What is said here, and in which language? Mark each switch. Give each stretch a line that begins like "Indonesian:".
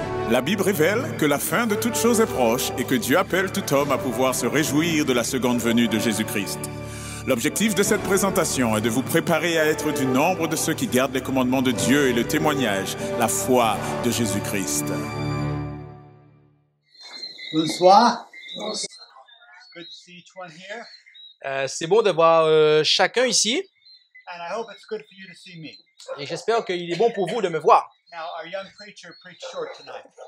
French: La Bible révèle que la fin de toute chose est proche et que Dieu appelle tout homme à pouvoir se réjouir de la seconde venue de Jésus-Christ. L'objectif de cette présentation est de vous préparer à être du nombre de ceux qui gardent les commandements de Dieu et le témoignage, la foi de Jésus-Christ. Bonsoir.
English: It's good to see each one here,
French: C'est bon de voir chacun ici
English: and I hope it's good for you to see me.
French: et j'espère qu'il est bon pour vous de me voir.
English: Now, our young preacher preached short tonight.